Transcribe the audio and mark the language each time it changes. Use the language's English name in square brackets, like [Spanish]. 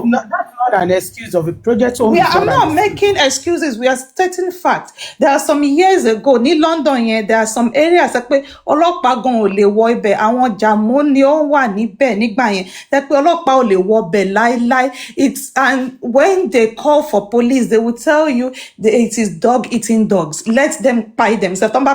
[English] That's not an excuse of a project home. I'm not making excuses. We are stating facts. There are some years ago, in London, there are some areas that [Yoruba] ọlọ́pàá gan ò lè wọ ibẹ̀. Àwọn jàmọ́ ni ó wà níbẹ̀ nígbà yẹn. That ọlọ́pàá ò lè wọ ibẹ̀ láíláí. [English] And when they call for police, they will tell you that it is dog eating dogs. Let them pie themselves.